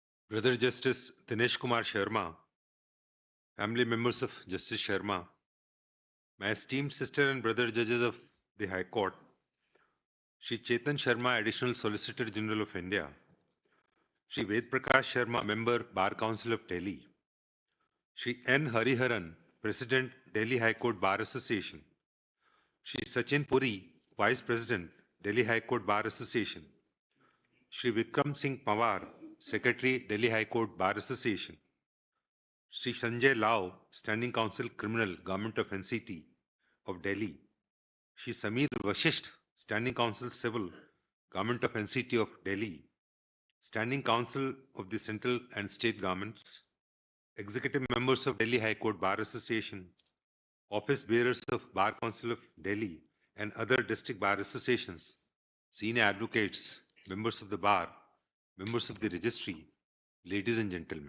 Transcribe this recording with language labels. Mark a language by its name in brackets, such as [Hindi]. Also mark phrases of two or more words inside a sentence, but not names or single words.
[English] Brother Justice Dinesh Kumar Sharma, family members of Justice Sharma, my esteemed sister and brother judges of the High Court, Shri Chetan Sharma, Additional Solicitor General of India, Shri Ved Prakash Sharma, Member, Bar Council of Delhi, Shri N. Hariharan, President, Delhi High Court Bar Association, Shri Sachin Puri, Vice President, Delhi High Court Bar Association, Shri Vikram Singh Pawar, Secretary, Delhi High Court Bar Association, Shri Sanjay Lau, Standing Counsel Criminal, Government of NCT of Delhi, Shri Sameer Vashisht, Standing Counsel Civil, Government of NCT of Delhi, Standing Counsel of the Central and State Governments, Executive Members of Delhi High Court Bar Association, Office Bearers of Bar Council of Delhi and other district bar associations, senior advocates, members of the bar, members of the registry, ladies and gentlemen.